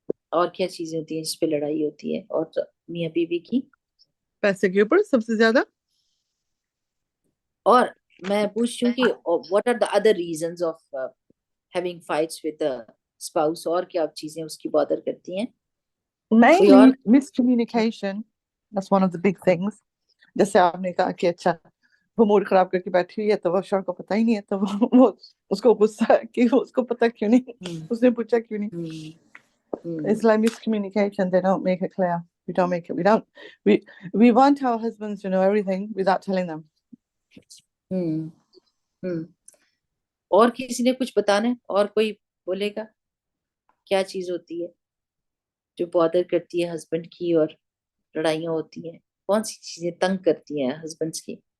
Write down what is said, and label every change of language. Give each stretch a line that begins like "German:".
Urdu: اور کیا چیزیں ہوتی ہیں جس پہ لڑائی ہوتی ہے اور میاں بیوی کی؟ پیسے کے اوپر سب سے زیادہ. اور میں پوچھ رہی ہوں کہ
English: what are the other reasons of having fights with the spouse؟
Urdu: اور کیا چیزیں اس کی بادر کرتی ہیں؟ کوئی اور؟
English: Mainly miscommunication. That's one of the big things.
Urdu: جیسے آپ نے کہا کہ اچھا وہ موڈ خراب کر کے بیٹھی ہوئی ہے تو وہ شوہر کو پتہ ہی نہیں ہے، تو وہ اس کو غصہ ہے کہ اس کو پتہ کیوں نہیں، اس نے پوچھا کیوں نہیں.
English: It's like miscommunication. They don't make it clear. We don't make it. We want our husbands to know everything without telling them.
Urdu: اور کسی نے کچھ بتانا ہے؟ اور کوئی بولے گا کیا چیز ہوتی ہے جو بادر کرتی ہے ہسبینڈ کی اور لڑائیاں ہوتی ہیں؟ کون سی چیزیں تنگ کرتی ہیں ہسبینڈس کی؟